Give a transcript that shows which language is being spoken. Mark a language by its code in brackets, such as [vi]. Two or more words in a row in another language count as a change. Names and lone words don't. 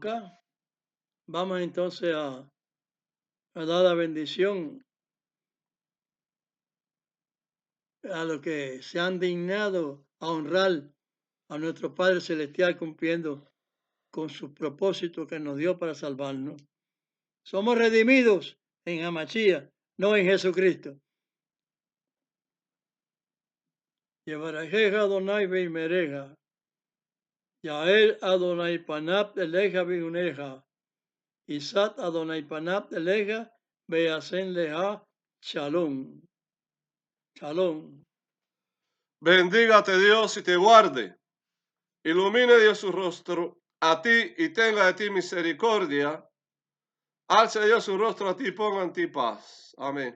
[es] Vamos entonces a dar la bendición a los que se han dignado a honrar a nuestro Padre Celestial cumpliendo con sus propósitos que nos dio para salvarnos. Somos redimidos en Hamachía, no en Jesucristo. [he] יברכך אדני וישמרך יאר אדני פניו אליך ויחנך ישא אדני פניו אליך וישם לך שלום. Shalom. [es] Bendígate Dios y te guarde. Ilumine Dios su rostro a ti y tenga de ti misericordia. Alce Dios su rostro a ti, ponga en ti paz. Amén.